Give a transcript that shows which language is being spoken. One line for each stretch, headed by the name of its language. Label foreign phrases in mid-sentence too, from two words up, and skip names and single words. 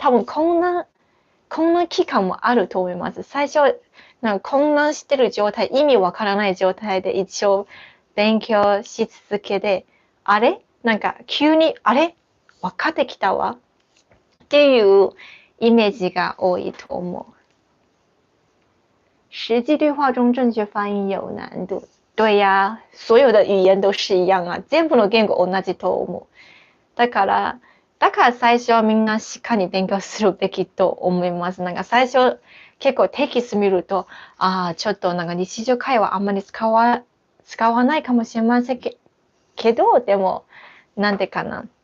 Japanese: 多分こんな期間もあると思います。最初、混乱してる状態、意味わからない状態で一応勉強し続けて、あれ急に、あれ分かってきたわっていうイメージが多いと思う。
Chinese: 实际对话中正确发音有难度。对呀、所有的语言都是一样啊。
Japanese: 全部の言語同じと思う。だから最初はみんなしっかり勉強するべきと思います。最初結構テキスト見ると、ちょっと日常会話あんまり使わないかもしれませんけど、でも、なんでかな。